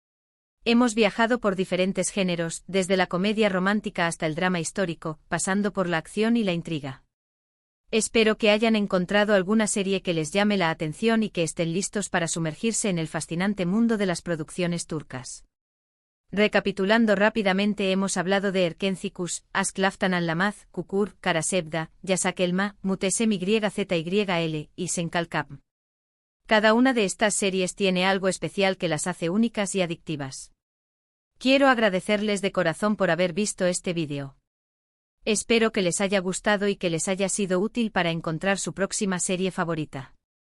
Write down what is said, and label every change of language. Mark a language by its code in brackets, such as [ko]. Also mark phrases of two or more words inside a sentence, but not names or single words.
[es] Hemos viajado por diferentes géneros, desde la comedia romántica hasta el drama histórico, pasando por la acción y la intriga. Espero que hayan encontrado alguna serie que les llame la atención y que estén listos para sumergirse en el fascinante mundo de las producciones turcas. Recapitulando rápidamente, hemos hablado de Erkencikus, Aşk Laftan Anlamaz, Kukur, Karasebda, Yasak Elma, Muhteshem YZYL y Senkalkam. Cada una de estas series tiene algo especial que las hace únicas y adictivas. Quiero agradecerles de corazón por haber visto este vídeo. Espero que les haya gustado y que les haya sido útil para encontrar su próxima serie favorita.